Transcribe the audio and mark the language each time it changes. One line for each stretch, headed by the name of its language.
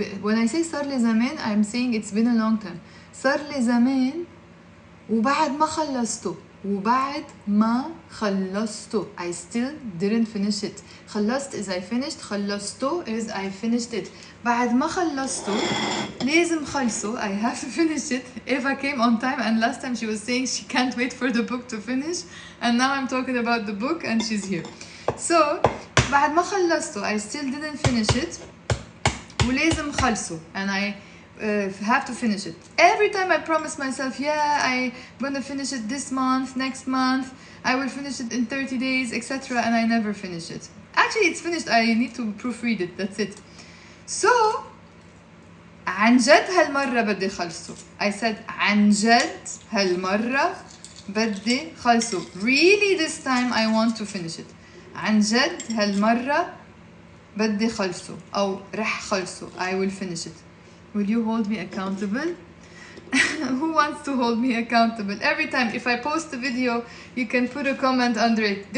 English: When I say
Arabic: صار لي زمان,
English: I'm saying it's been a long time.
Arabic: صار لي زمان وبعد ما خلصته. وبعد ما خلصته.
English: I still didn't finish it. خلصت is I finished. خلصته is I finished it.
Arabic: بعد ما خلصته لازم خلصه.
English: I have to finish it. Eva came on time and last time she was saying she can't wait for the book to finish. And now I'm talking about the book and she's here. So
Arabic: بعد ما خلصته
English: I still didn't finish it.
Arabic: ولازم خلصه.
English: And I have to finish it. Every time I promise myself, yeah, I'm gonna finish it this month, next month, I will finish it in 30 days, etc. And I never finish it. Actually, it's finished. I need to proofread it. That's it.
Arabic: So, عن جد هالمرة بدي خلصه.
English: I said
Arabic: عن جد هالمرة بدي خلصه.
English: Really this time I want to finish it.
Arabic: عن جد هالمرة بدي خلصه. أو رح خلصه.
English: I will finish it. Will you hold me accountable? Who wants to hold me accountable? Every time if I post a video, you can put a comment under it.